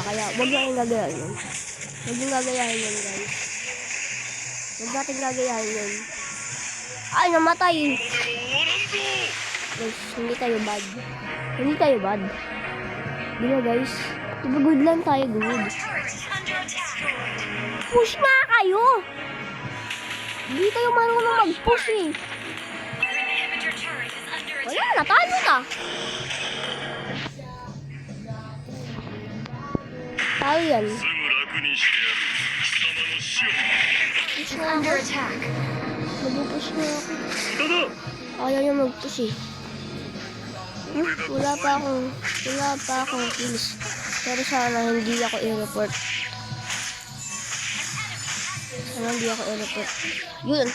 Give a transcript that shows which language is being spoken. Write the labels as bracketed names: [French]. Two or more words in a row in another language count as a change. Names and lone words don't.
[Filipino] Kaya huwag natin gagayahin yun. Huwag yung gagayahin yun guys. Huwag natin gagayahin yun. Ay, namatay. Guys, hindi tayo bad. Hindi tayo bad. Di ba guys? Diba good lang tayo, good. [English] Our turret is under attack. [Filipino] Push na kayo! Hindi kayo marunong mag-push eh. [English] Our inhibitor turret is under [Filipino] Wala, [English] attack. [Filipino] natalo ka. Tayo yan. [Japanese] すぐ楽にしてやる貴様の死を [Filipino] Push na [English] Under [Filipino] ako. [English] attack. [Filipino] Mag-push na ako. だだ Ayaw niya mag-push eh. Wala pa akong kills. Pero sana hindi ako i-report. Sana hindi ako i-report. Yun.